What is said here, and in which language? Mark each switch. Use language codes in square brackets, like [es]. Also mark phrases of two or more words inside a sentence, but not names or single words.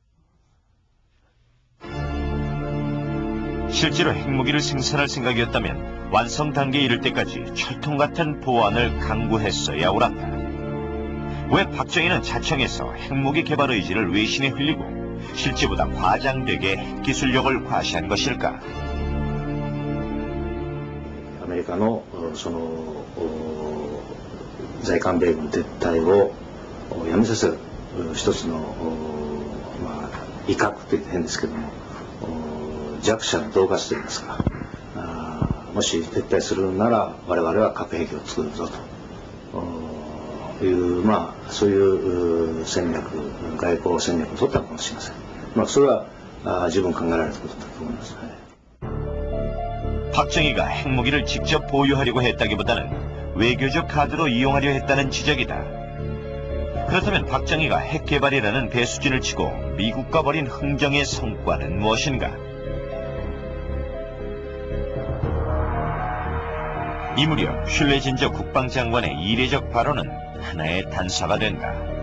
[ko] 실제로 핵무기를 생산할 생각이었다면 완성 단계에 이를 때까지 철통 같은 보안을 강구했어야 옳았다. 왜 박정희는 자청에서 핵무기 개발 의지를 외신에 흘리고 실제보다 과장되게 핵기술력을 과시한 것일까? [ja] アメリカのその在韓米軍撤退をやめさせる一つの威嚇というと変ですけども、弱者の恫喝といいますか、もし撤退するなら我々は核兵器を作るぞというそういう戦略、外交戦略を取ったのかもしれません。それは十分考えられたことだと思います。 [ko] 박정희가 핵무기를 직접 보유하려고 했다기보다는 외교적 카드로 이용하려 했다는 지적이다. 그렇다면 박정희가 핵 개발이라는 배수진을 치고 미국과 벌인 흥정의 성과는 무엇인가? 이 무렵 슐레진저 국방장관의 이례적 발언은 하나의 단서가 된다.